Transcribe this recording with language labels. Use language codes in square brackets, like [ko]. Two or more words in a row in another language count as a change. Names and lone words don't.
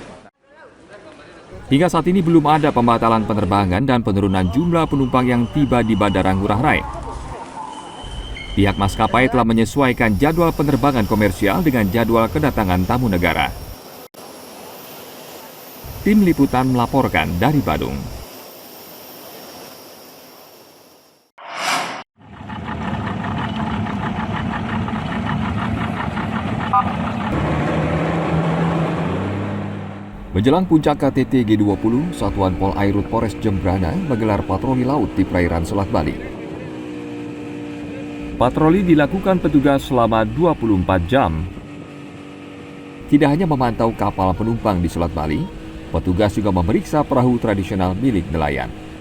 [id] Hingga saat ini belum ada pembatalan penerbangan dan penurunan jumlah penumpang yang tiba di Bandara Ngurah Rai. Pihak maskapai telah menyesuaikan jadwal penerbangan komersial dengan jadwal kedatangan tamu negara. Tim Liputan melaporkan dari Badung. Menjelang puncak KTT G20, Satuan Pol Airut Polres Jembrana menggelar patroli laut di perairan Selat Bali. Patroli dilakukan petugas selama 24 jam. Tidak hanya memantau kapal penumpang di Selat Bali, petugas juga memeriksa perahu tradisional milik nelayan.